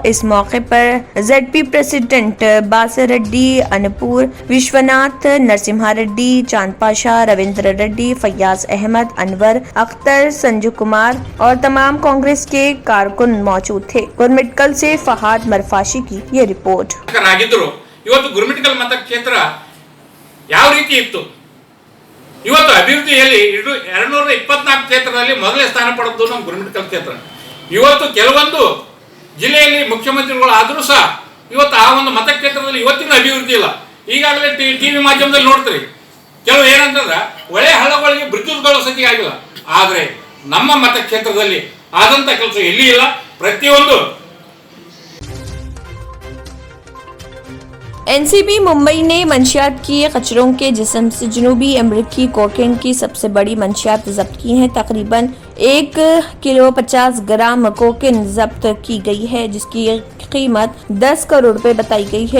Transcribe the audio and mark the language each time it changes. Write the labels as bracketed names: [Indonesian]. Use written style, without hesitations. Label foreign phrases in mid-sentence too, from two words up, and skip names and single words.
[Urdu] اس موقع پر ZP پریسیڈنٹ باسر ریڈی، انپور وشوناتھ، نرسمہا ریڈی، چاند پاشا، رویندر ریڈی، فیاض احمد، انور اختر، سنجو کمار اور تمام کانگریس کے کارکن موجود تھے. گرمٹکل سے فہد مرفاشی کی یہ رپورٹ. [Kannada] ಇವತ್ತು ಗುರುಮಿಟ್ಕಲ್ ಮತಕ್ಷೇತ್ರ ಯಾವ ರೀತಿ ಇತ್ತು, ಇವತ್ತು ಅಭಿವೃದ್ಧಿಯಲ್ಲಿ 224 ಕ್ಷೇತ್ರದಲ್ಲಿ ಮೊದಲನೇ ಸ್ಥಾನ ಪಡೆದು ನಮ್ಮ ಗುರುಮಿಟ್ಕಲ್ ಕ್ಷೇತ್ರ. ಇವತ್ತು ಕೆಲವೊಂದು ಜಿಲ್ಲೆಯಲ್ಲಿ ಮುಖ್ಯಮಂತ್ರಿಗಳು ಆದರೂ ಸಹ ಇವತ್ತು ಆ ಒಂದು ಮತಕ್ಷೇತ್ರದಲ್ಲಿ ಇವತ್ತಿನ ಅಭಿವೃದ್ಧಿ ಇಲ್ಲ. ಈಗಾಗಲೇ ಟಿವಿ ಮಾಧ್ಯಮದಲ್ಲಿ ನೋಡ್ತೀರಿ, ಕೆಲವು ಏನಂತಂದ್ರೆ ಒಳ್ಳೆ ಹಳ್ಳಗಳಿಗೆ ಬ್ರಿಡ್ಜ್ಗಳು ಸತಿ ಆಗಿಲ್ಲ. ಆದರೆ ನಮ್ಮ ಮತಕ್ಷೇತ್ರದಲ್ಲಿ ಆದಂಥ ಕೆಲಸ ಎಲ್ಲಿ ಇಲ್ಲ. ಪ್ರತಿಯೊಂದು [Urdu] NCB ممبئی نے منشیات کی کچروں کے جسم سے جنوبی امریکی کوکین کی سب سے بڑی منشیات ضبط کی ہیں. تقریباً 1 کلو 50 گرام کوکین ضبط کی گئی ہے، جس کی قیمت 10 کروڑ روپے بتائی گئی ہے.